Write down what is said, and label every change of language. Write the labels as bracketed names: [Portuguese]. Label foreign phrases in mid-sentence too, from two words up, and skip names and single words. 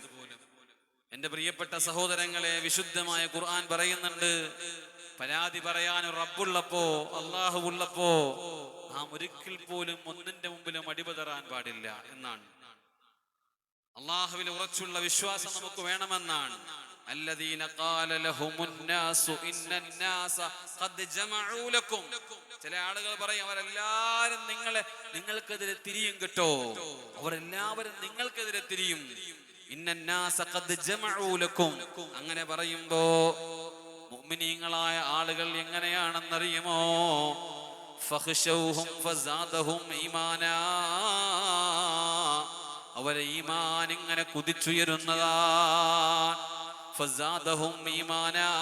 [Malayalam] എന്റെ പ്രിയപ്പെട്ട സഹോദരങ്ങളെ, വിശുദ്ധമായ ഖുർആൻ പറയുന്നുണ്ട്, പരാതി പറയാൻ റബ്ബുള്ളപ്പോ, അള്ളാഹു ഉള്ളപ്പോ നാം ഒരിക്കൽ പോലും ഒന്നിന്റെ മുമ്പിലും അടിപതറാൻ പാടില്ല എന്നാണ്. അള്ളാഹുവിൽ ഉറച്ചുള്ള വിശ്വാസം നമുക്ക് വേണമെന്നാണ്. [Arabic] الذين قال لهم الناس ان الناس قد جمعوا لكم. [Malayalam] ചില ആളുകൾ പറയും അവരെല്ലാവരും നിങ്ങൾക്കെതിരെ തിരിയും കേട്ടോ, അവരെല്ലാവരും നിങ്ങൾക്കെതിരെ തിരിയും. [Arabic] ഇന്ന الناس قد جمعوا لكم. [Malayalam] അങ്ങനെ പറയുമ്പോ മുഅ്മിനീങ്ങളായ ആളുകൾ എങ്ങനെയാണെന്നറിയുമോ? [Arabic] فاخشوهم فزادهم إيمانا. [Malayalam] അവരെ ഈമാൻ ഇങ്ങനെ കുതിച്ചുയരുന്നതാണ്. [Arabic] فزادهم إيمانا.